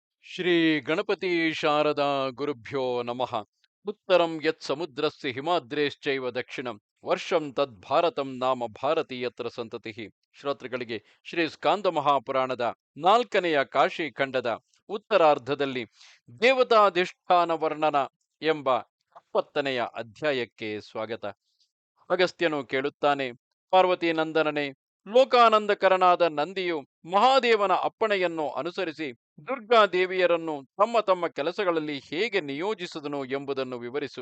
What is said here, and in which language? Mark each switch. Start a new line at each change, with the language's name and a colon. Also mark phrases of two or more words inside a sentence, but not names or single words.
Sanskrit: ಶ್ರೀ ಗಣಪತಿ ಶಾರದಾ ಗುರುಭ್ಯೋ ನಮಃ. ಉತ್ತರಂ ಯತ್ ಸಮುದ್ರಸ್ಯ ಹಿಮಾದ್ರೇಶ್ಚೈವ ದಕ್ಷಿಣಂ ವರ್ಷಂ ತದ್ ಭಾರತಂ ನಾಮ ಭಾರತೀಯತ್ರ ಸಂತತಿ.
Kannada: ಶ್ರೋತೃಗಳಿಗೆ ಶ್ರೀ ಸ್ಕಾಂದ ಮಹಾಪುರಾಣದ 4ನೆಯ ಕಾಶಿ ಖಂಡದ ಉತ್ತರಾರ್ಧದಲ್ಲಿ ದೇವತಾಧಿಷ್ಠಾನ ವರ್ಣನ ಎಂಬ 20ನೆಯ ಅಧ್ಯಾಯಕ್ಕೆ ಸ್ವಾಗತ. ಅಗಸ್ತ್ಯನು ಕೇಳುತ್ತಾನೆ, ಪಾರ್ವತಿ ನಂದನನೇ, ಲೋಕಾನಂದಕರನಾದ ನಂದಿಯು ಮಹಾದೇವನ ಅಪ್ಪಣೆಯನ್ನು ಅನುಸರಿಸಿ ದುರ್ಗಾದೇವಿಯರನ್ನು ತಮ್ಮ ತಮ್ಮ ಕೆಲಸಗಳಲ್ಲಿ ಹೇಗೆ ನಿಯೋಜಿಸಿದನು ಎಂಬುದನ್ನು ವಿವರಿಸು.